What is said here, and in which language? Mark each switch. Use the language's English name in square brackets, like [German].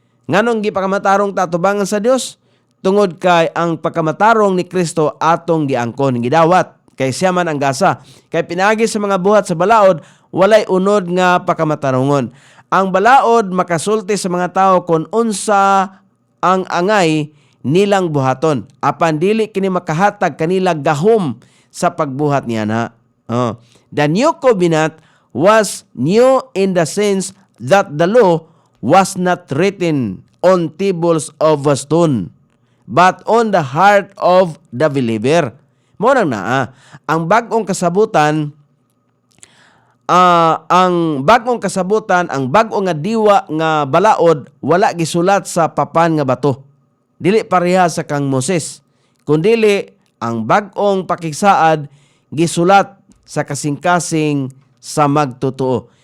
[Cebuano] Nganong gipakamatarong tatubangan sa Dios? Tungod kay ang pagkamatarong ni Kristo atong giangkon gidawat kay siya man ang gasa. Kay pinaagi sa mga buhat sa balaod walay unod nga pakamatarungon. Ang balaod makasulti sa mga tao kung unsa ang angay nilang buhaton. Apan dili kini makahatag kanila gahom sa pagbuhat niya na. [English] The New Covenant was new in the sense that the law was not written on tables of stone, but on the heart of the believer. [Cebuano] Mo nang naa. Ang bagong kasabutan, ang bagong nga diwa nga balaod, wala gisulat sa papan nga bato. Dili pareha sa kang Moses, kundili ang bagong pakigsaad gisulat sa kasing-kasing sa magtotoo.